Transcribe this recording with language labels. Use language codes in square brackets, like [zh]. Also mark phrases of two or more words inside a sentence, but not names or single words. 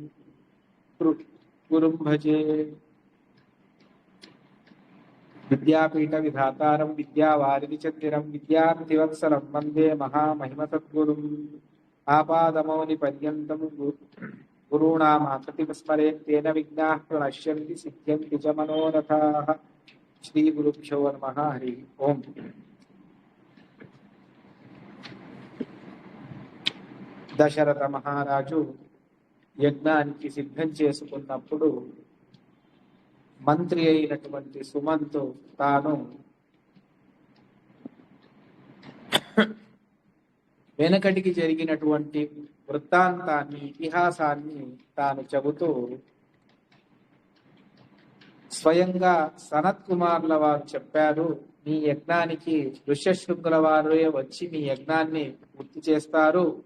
[sa] गुरुं भजे विद्यापीठ विधातारं विद्यावारिधिचन्द्रं विद्यार्थिवत्सलं वन्दे महामहिमसद्गुरुम् आपादमौलिपर्यन्तं गुरूणामाकृतिं स्मरेत् तेन विघ्नाः प्रणश्यन्ति सिद्ध्यन्ति च मनोरथाः। श्रीगुरुभ्यो नमः। हरि ओम्। [te] దశరథ మహారాజు యజ్ఞానికి సిద్ధం చేసుకున్నప్పుడు మంత్రి అయినటువంటి సుమంతు తాను వెనకటికి జరిగినటువంటి వృత్తాంతాన్ని ఇతిహాసాన్ని తాను చెబుతూ స్వయంగా సనత్ కుమార్ల వారు చెప్పారు, మీ యజ్ఞానికి ఋష్యశృంగుల వారే వచ్చి మీ యజ్ఞాన్ని పూర్తి చేస్తారు,